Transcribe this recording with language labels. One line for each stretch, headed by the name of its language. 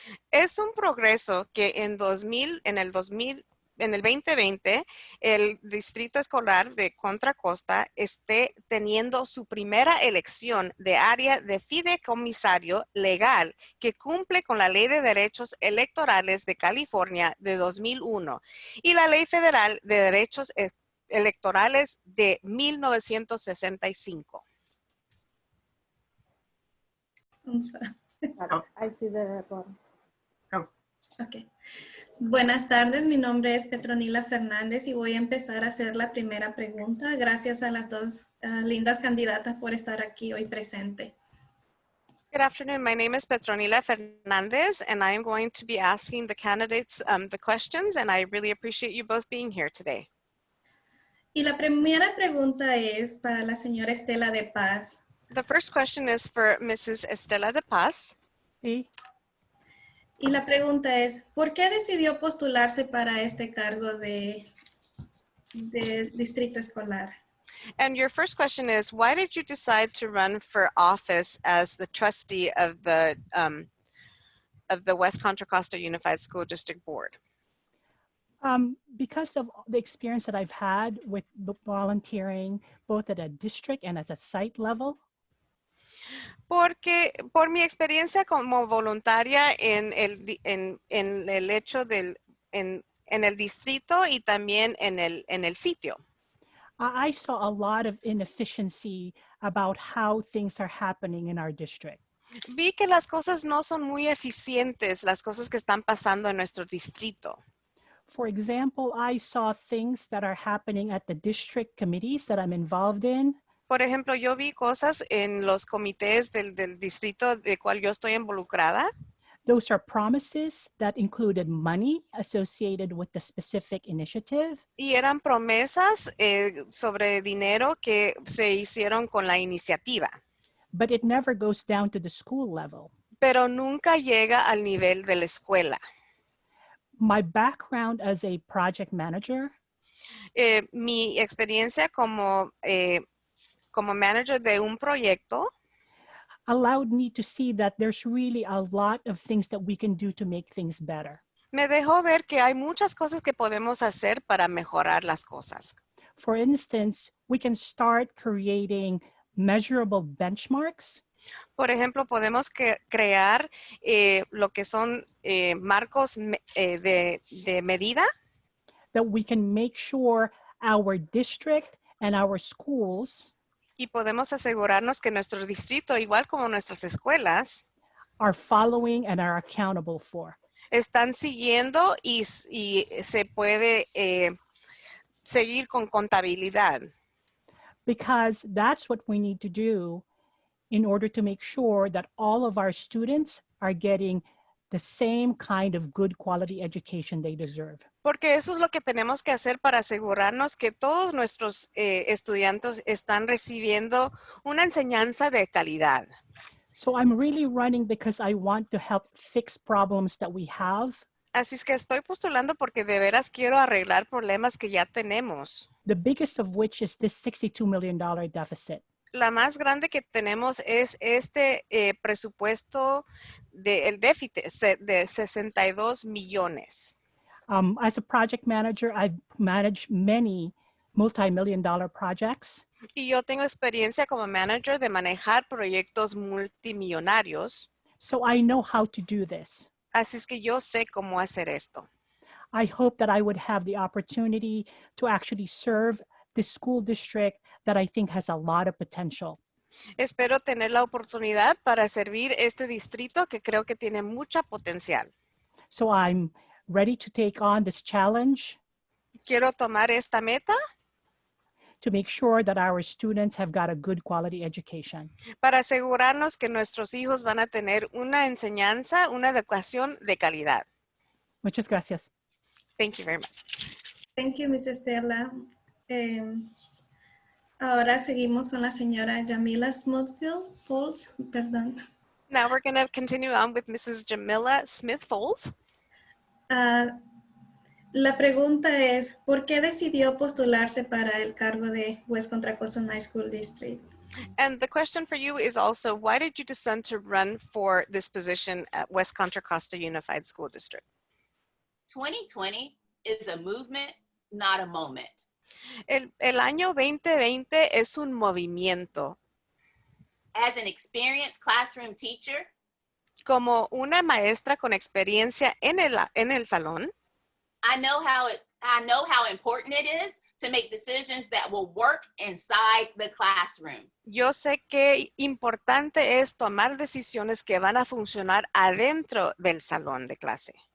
Spanish: Es un progreso que en el 2020, el Distrito Escolar de Contra Costa esté teniendo su primera elección de área de fideicomisario legal que cumple con la Ley de Derechos Electorales de California de 2001 y la Ley Federal de Derechos Electorales de 1965.
English: I'm sorry. I see the bottom. Okay.
Spanish: Buenas tardes, mi nombre es Petronila Fernández y voy a empezar a hacer la primera pregunta. Gracias a las dos lindas candidatas por estar aquí hoy presente.
English: Good afternoon. My name is Petronila Fernandez, and I am going to be asking the candidates the questions, and I really appreciate you both being here today.
Spanish: Y la primera pregunta es para la señora Estela de Paz.
English: The first question is for Mrs. Estela de Paz.
Spanish: Sí. Y la pregunta es, ¿por qué decidió postularse para este cargo de distrito escolar?
English: And your first question is, why did you decide to run for office as the trustee of the West Contra Costa Unified School District Board? Because of the experience that I've had with volunteering, both at a district and at a site level,
Spanish: Porque por mi experiencia como voluntaria en el hecho en el distrito y también en el sitio.
English: I saw a lot of inefficiency about how things are happening in our district.
Spanish: Vi que las cosas no son muy eficientes, las cosas que están pasando en nuestro distrito.
English: For example, I saw things that are happening at the district committees that I'm involved in.
Spanish: Por ejemplo, yo vi cosas en los comités del distrito de cual yo estoy involucrada.
English: Those are promises that included money associated with the specific initiative.
Spanish: Y eran promesas sobre dinero que se hicieron con la iniciativa,
English: But it never goes down to the school level.
Spanish: pero nunca llega al nivel de la escuela.
English: My background as a project manager
Spanish: Mi experiencia como manager de un proyecto
English: allowed me to see that there's really a lot of things that we can do to make things better.
Spanish: me dejó ver que hay muchas cosas que podemos hacer para mejorar las cosas.
English: For instance, we can start creating measurable benchmarks
Spanish: Por ejemplo, podemos crear lo que son marcos de medida
English: that we can make sure our district and our schools
Spanish: y podemos asegurarnos que nuestro distrito, igual como nuestras escuelas,
English: are following and are accountable for.
Spanish: están siguiendo y se puede seguir con contabilidad.
English: Because that's what we need to do in order to make sure that all of our students are getting the same kind of good quality education they deserve.
Spanish: Porque eso es lo que tenemos que hacer para asegurarnos que todos nuestros estudiantes están recibiendo una enseñanza de calidad.
English: So I'm really running because I want to help fix problems that we have.
Spanish: Así es que estoy postulando porque de veras quiero arreglar problemas que ya tenemos.
English: The biggest of which is this $62 million deficit.
Spanish: La más grande que tenemos es este presupuesto del déficit de 62 millones.
English: As a project manager, I've managed many multi-million-dollar projects.
Spanish: Y yo tengo experiencia como manager de manejar proyectos multimillonarios.
English: So I know how to do this.
Spanish: Así es que yo sé cómo hacer esto.
English: I hope that I would have the opportunity to actually serve the school district that I think has a lot of potential.
Spanish: Espero tener la oportunidad para servir este distrito que creo que tiene mucha potencial.
English: So I'm ready to take on this challenge
Spanish: Quiero tomar esta meta
English: to make sure that our students have got a good quality education.
Spanish: para asegurarnos que nuestros hijos van a tener una enseñanza, una educación de calidad. Muchas gracias.
English: Thank you very much. Thank you, Miss Estela.
Spanish: Ahora seguimos con la señora Jamila Smithfield, perdón.
English: Now we're going to continue on with Mrs. Jamila Smith-Folds.
Spanish: La pregunta es, ¿por qué decidió postularse para el cargo de West Contra Costa High School District?
English: And the question for you is also, why did you decide to run for this position at West Contra Costa Unified School District? 2020 is a movement, not a moment.
Spanish: El año 2020 es un movimiento.
English: As an experienced classroom teacher,
Spanish: Como una maestra con experiencia en el salón,
English: I know how important it is to make decisions that will work inside the classroom.
Spanish: yo sé qué importante es tomar decisiones que van a funcionar adentro del salón de clase.